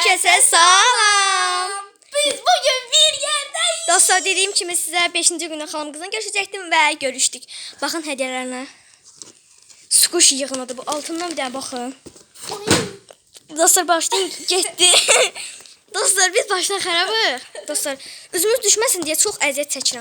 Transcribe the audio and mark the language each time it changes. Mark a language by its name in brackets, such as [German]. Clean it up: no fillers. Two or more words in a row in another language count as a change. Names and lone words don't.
[Turkish] Herkese salam. Biz bugün bir yerdeyiz. [Azerbaijani] Dostlar, dediğim kimi sizə 5-ci gündə xalam qızla görüşəcəkdim və görüşdük. Baxın hədiyələrinə. Sqush yığınıdır bu. Altından bir dənə baxın. Dostlar, başlayın getdi. Dostlar, biz başdan xarabıq. Dostlar, üzümüz düşməsin deyə çox əziyyət çəkirəm.